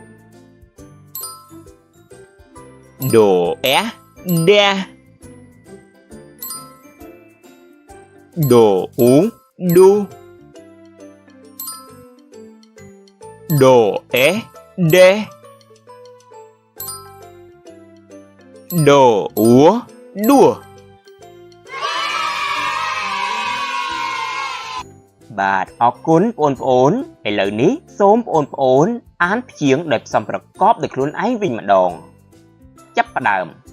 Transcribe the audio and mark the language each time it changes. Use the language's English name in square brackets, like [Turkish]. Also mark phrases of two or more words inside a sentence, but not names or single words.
[Khmer] đồ đe đồ đu đồ đe đồ đùa បាទអរគុណបងប្អូនឥឡូវនេះសូមបងប្អូនអានព្យាង្គដែលផ្សំប្រកបដោយខ្លួនឯងវិញម្ដងចាប់ផ្ដើម